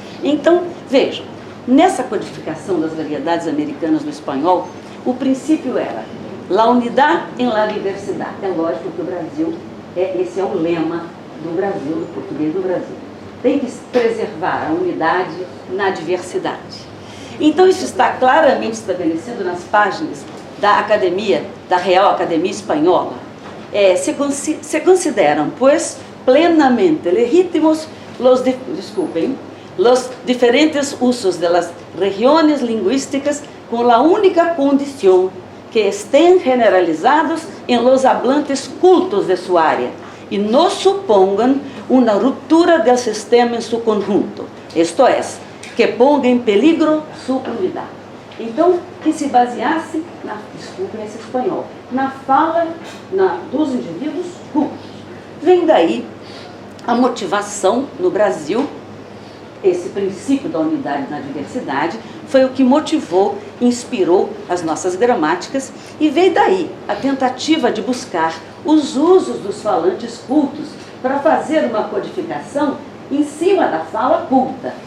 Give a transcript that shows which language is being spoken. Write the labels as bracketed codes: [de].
[pt] Então, vejam, nessa codificação das variedades americanas do espanhol, o princípio era [es] la unidad en la diversidad. [pt] É lógico que o Brasil, esse é o lema do Brasil, do português do Brasil. Tem que preservar a unidade na diversidade. Então, isso está claramente estabelecido nas páginas da Academia, da Real Academia Espanhola, [es] se consideran, pues, plenamente legítimos los diferentes usos de las regiones lingüísticas con la única condición que estén generalizados en los hablantes cultos de su área y no supongan una ruptura del sistema en su conjunto, esto es, que ponga em peligro sua unidade. [pt] Então, que se baseasse, desculpem esse espanhol, na fala dos indivíduos cultos. Vem daí a motivação no Brasil, esse princípio da unidade na diversidade, foi o que motivou, inspirou as nossas gramáticas, e veio daí a tentativa de buscar os usos dos falantes cultos para fazer uma codificação em cima da fala culta.